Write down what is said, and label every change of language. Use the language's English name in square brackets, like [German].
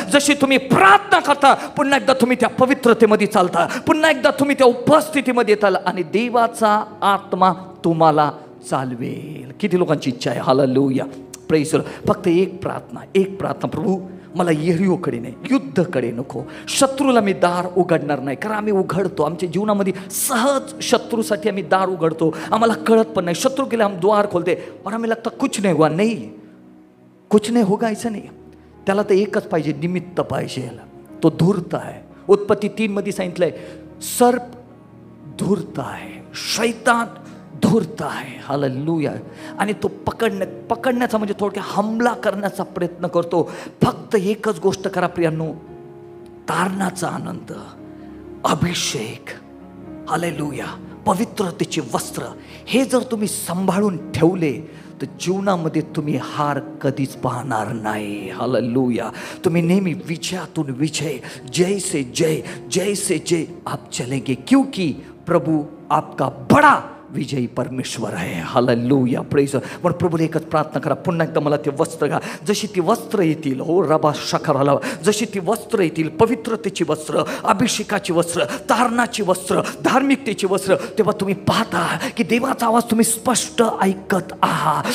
[Marathi] जशी तुम्ही प्रार्थना करता, पुन्हा एकदा तुम्ही त्या पवित्रतेमध्ये चालता, पुन्हा एकदा तुम्ही त्या उपस्थितीमध्ये येताल आणि देवाचा आत्मा तुम्हाला चालवेल. किती लोकांची इच्छा आहे? हालेलुया. प्रेज. फक्त एक प्रार्थना, प्रभू मला यरीहोकडे नाही, युद्धकडे नको, शत्रूला मी दार उघडणार नाही. कारण आम्ही उघडतो आमच्या जीवनामध्ये सहज, शत्रूसाठी आम्ही दार उघडतो, आम्हाला कळत पण नाही. [Hindi] शत्रु के लिए हम द्वार खोलते और हमें लगता कुछ नहीं हुआ. नहीं, कुछ नहीं होगा ऐसा नहीं. [Marathi] त्याला तर एकच पाहिजे, निमित्त पाहिजे. तो धूर्त आहे. उत्पत्ती 3 मध्ये सांगितलंय, सर्प धूर्त आहे, शैतान धूर्त आहे. हालेलुया. आणि तो पकडण्याचा म्हणजे थोडक्यात हमला करण्याचा प्रयत्न करतो. फक्त एकच गोष्ट करा प्रियांनो, तारणाचा आनंद, अभिषेक, हालेलुया, पवित्रतेचे वस्त्र, हे जर तुम्ही सांभाळून ठेवले तर जीवनामध्ये तुम्ही हार कधीच पाहणार नाही. हालेलुया. तुम्ही नेहमी विजयातून विजय, [Hindi] जय से जय, जय से जय आप चलेंगे, क्योंकि प्रभु आपका बड़ा विजयी परमेश्वर आहे. [Marathi] हालेलुया. प्रेज. पण प्रभूने एकच प्रार्थना करा, पुन्हा एकदा मला ते वस्त्र घ्या. जशी ती वस्त्र येतील, हो रबा शखराला, जशी ती वस्त्र येतील, पवित्रतेची वस्त्र, अभिषेकाची वस्त्र, तारणाची वस्त्र, धार्मिकतेची वस्त्र, तेव्हा तुम्ही पाहता की देवाचा आवाज तुम्ही स्पष्ट ऐकत आहात.